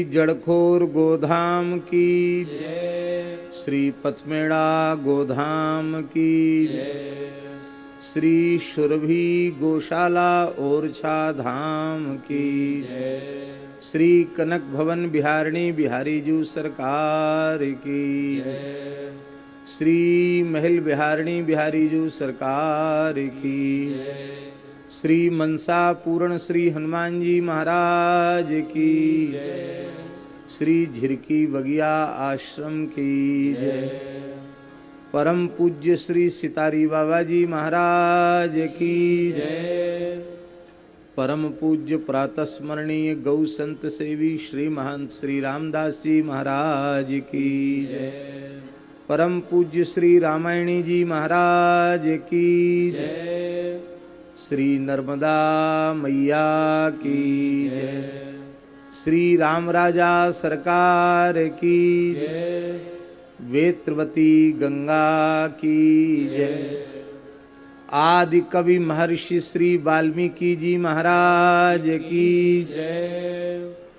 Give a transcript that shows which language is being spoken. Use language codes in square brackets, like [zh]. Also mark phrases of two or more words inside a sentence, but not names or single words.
[hi] जड़खोर गोधाम की जय, श्री पथमेड़ा गोधाम की जय, श्री सुरभि गौशाला ओरछा धाम की जय, श्री कनक भवन बिहारिणी बिहारी जू सरकार की जय, श्री महल बिहारिणी बिहारी जू सरकार की जय, श्री मनसा पूर्ण श्री हनुमान जी महाराज की जय, श्री झिरकी बगिया आश्रम की जय, परम पूज्य श्री सितारी बाबा जी महाराज की जय, परम पूज्य प्रातः स्मरणीय गौ संत सेवी श्री महंत श्री रामदास जी महाराज की जय, परम पूज्य श्री रामायणी जी महाराज की जय, श्री नर्मदा मैया की जय, श्री राम राजा सरकार की जय, वेत्रवती गंगा की जय, आदि कवि महर्षि श्री वाल्मीकि जी महाराज की जय,